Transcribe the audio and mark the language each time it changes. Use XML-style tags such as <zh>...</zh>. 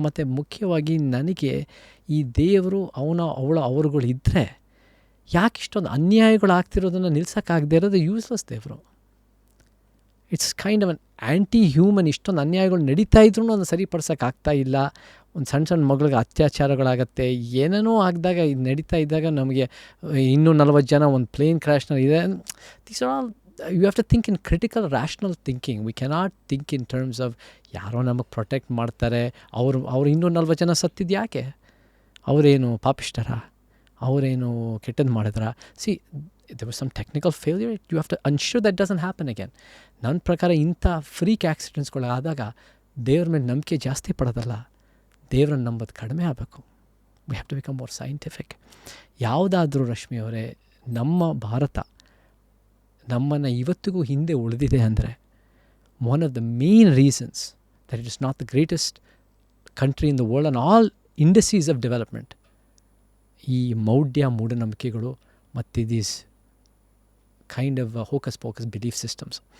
<kn>ಮತ್ತು ಮುಖ್ಯವಾಗಿ ನನಗೆ ಈ ದೇವರು ಅವರುಗಳು ಇದ್ದರೆ ಯಾಕೆ ಇಷ್ಟೊಂದು ಅನ್ಯಾಯಗಳು ಆಗ್ತಿರೋದನ್ನು ನಿಲ್ಸೋಕ್ಕಾಗದೇ ಇರೋದು ಯೂಸ್ಲೆಸ್ ದೇವರು.</kn> <en>It's kind of an anti human.</en> <kn>ಇಷ್ಟೊಂದು ಅನ್ಯಾಯಗಳು ನಡೀತಾ ಇದ್ರೂ ಅದನ್ನು ಸರಿಪಡಿಸೋಕ್ಕಾಗ್ತಾ ಇಲ್ಲ. ಒಂದು ಸಣ್ಣ ಮಗಳಿಗೆ ಅತ್ಯಾಚಾರಗಳಾಗತ್ತೆ, ಏನೇನೋ ಆಗಿದಾಗ ಇದು ನಡೀತಾ ಇದ್ದಾಗ ನಮಗೆ ಇನ್ನೂ 40 ಜನ ಒಂದು ಪ್ಲೇನ್ ಕ್ರ್ಯಾಶ್ನಲ್ಲಿ ಇದೆ.</kn> <en>These are all you have to think in critical rational thinking. We cannot think in terms of</en> <kn>ಯಾರೋ ನಮಗೆ ಪ್ರೊಟೆಕ್ಟ್ ಮಾಡ್ತಾರೆ, ಅವ್ರು ಇನ್ನೂ 40 ಜನ ಸತ್ತಿದ್ದು ಯಾಕೆ? ಅವರೇನು ಪಾಪಿಷ್ಟರ? ಅವರೇನು ಕೆಟ್ಟದ್ದು ಮಾಡಿದ್ರ?</kn> <en>See, there was some technical failure. You have to ensure that doesn't happen again.</en> <kn>ನನ್ನ ಪ್ರಕಾರ ಇಂಥ ಫ್ರೀಕ್ ಆಕ್ಸಿಡೆಂಟ್ಸ್ಗಳಾದಾಗ ದೇವ್ರ ಮೇಲೆ ನಂಬಿಕೆ ಜಾಸ್ತಿ ಪಡೋದಲ್ಲ, ದೇವ್ರನ್ನ ನಂಬೋದು ಕಡಿಮೆ ಆಗಬೇಕು.</kn> <en>We have to become more scientific.</en> <kn>ಯಾವುದಾದ್ರೂ ರಶ್ಮಿ ಅವರೇ, ನಮ್ಮ ಭಾರತ ನಮ್ಮನ್ನು ಇವತ್ತಿಗೂ ಹಿಂದೆ ಉಳಿದಿದೆ ಅಂದರೆ</kn> <en>one of the main reasons that it is not the greatest country in the world on all industries of development</en> <kn>ಈ ಮೂಢನಂಬಿಕೆಗಳು ಮತ್ತು</kn> <en>These kind of hocus pocus belief systems.</en>